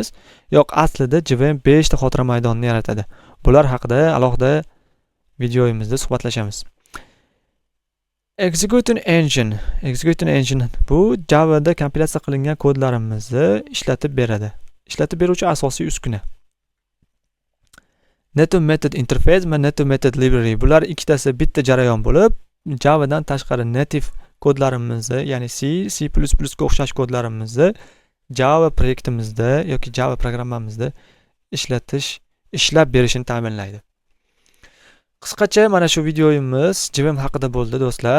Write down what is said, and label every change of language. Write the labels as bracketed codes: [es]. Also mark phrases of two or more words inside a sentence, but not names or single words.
[uz] Yo'q, aslida JVM 5 ta xotira maydonini yaratadi. Bular haqida alohida videoyimizda suhbatlashamiz. [en] Executing engine [uz] bu Javada kompilatsiya qilingan kodlarimizni ishlatib beradi. Ishlatib beruvchi asosiy uskuna. [en] Native method interface [uz] va [en] native method library [uz] bular ikkitasi bitta jarayon bo'lib, Javadan tashqari native kodlarimizni, ya'ni C, C++ ga o'xshash kodlarimizni Java proyektimizda yoki Java programmamizda ishlab berishini ta'minlaydi. Qisqacha mana shu videoyimiz JVM haqida bo'ldi do'stlar.